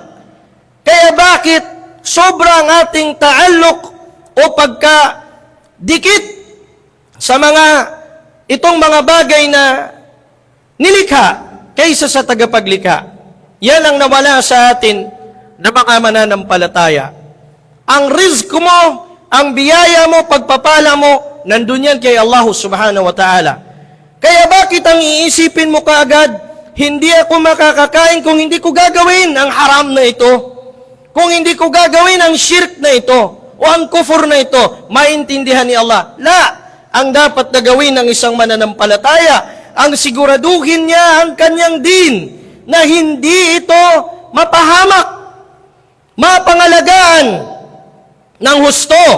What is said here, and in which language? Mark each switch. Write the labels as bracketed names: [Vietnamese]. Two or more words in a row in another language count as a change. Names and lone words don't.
[Filipino] Kaya bakit sobrang ating ta'alluq o pagka-dikit sa itong mga bagay na nilikha kaysa sa tagapaglikha? Yan ang nawala sa atin na mga mananampalataya. Ang rizq mo, ang biyaya mo, pagpapala mo, nandun yan kay Allah [Arabic] سبحانه وتعالى. [Filipino] Kaya bakit ang iisipin mo kaagad, hindi ako makakakain kung hindi ko gagawin ang haram na ito, kung hindi ko gagawin ang shirk na ito, o ang kufur na ito, maintindihan ni Allah. La, ang dapat na gawin ng isang mananampalataya, ang siguraduhin niya ang kanyang din, na hindi ito mapahamak, mapangalagaan, ng husto.